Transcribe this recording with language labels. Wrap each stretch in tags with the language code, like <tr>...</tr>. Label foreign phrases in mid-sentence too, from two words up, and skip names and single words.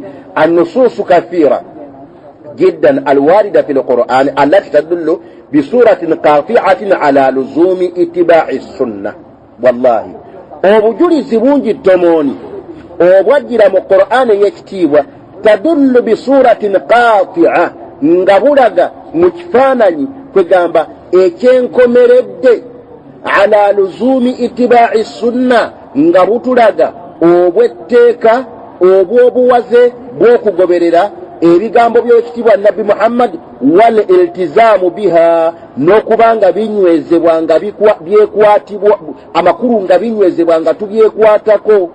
<ar>النصوص كثيرة جدا الواردة في القرآن التي تدل بصورة قاطعة على لزوم اتباع السنة.</ar> <lg>Wallahi obujulizi bungi tomoni obwajjira mu Qur'an y'ekitiibwa</lg> <ar>تدل بصورة قاطعة</ar> <lg>nga bulaga mu kifaananyi kwegamba ekyenkomeredde</lg> <ar>على لزوم اتباع السنة</ar> <lg>nga butulaga obwetteeka obw'obuwaze bw'okugoberera ebigambo by'ekitiibwa nabbi Muhammad</lg> <ar>والالتزام بها</ar> <lg>n'okubanga binywezebwa nga byekwatibwa amakulu nga binywezebwa nga tubyekwatako.</lg>